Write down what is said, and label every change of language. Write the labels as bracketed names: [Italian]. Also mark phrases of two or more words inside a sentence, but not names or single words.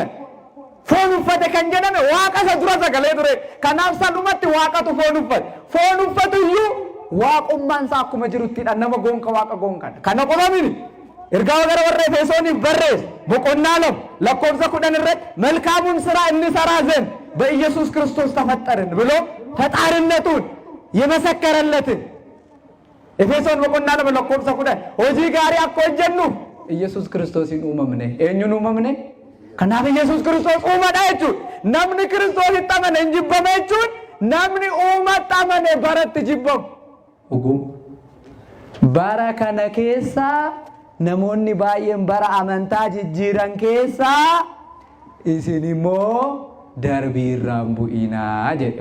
[Oromo] Foon uffate kan jedhame waaqa isa dura sagalee ture. Kanaaf salumatti waaqatu foon uffate. Foon uffatu iyyuu waaqummaan isaa akkuma jiruttidha. Nama goonka waaqa goonkadha. Kana qofa miti. ergaa gara warra Efesooniif barreesse boqonnaa 2 lakkoofsa 10 irratti [Amharic] መልካሙን ስራ እንሰራ ዘንድ በኢየሱስ ክርስቶስ ተፈጠርን ብሎ ፈጣሪነቱን የመሰከረለትን ኤፌሶን [Oromo] boqonnaa 2 lakkoofsa 10 hojii gaarii akka hojjennu ኢየሱስ ክርስቶስን uumamne eenyuun uumamne kanaaf ኢየሱስ ክርስቶስ uumadha jechuudha. namni Kiristoositti amane hin jibbame jechuudha. namni uumatti amane baratti jibbamu dhuguma. bara kana keessa namoonni baay'een bara amantaa jijjiiran keessa isin immoo darbii irraan bu'inaa jedhe.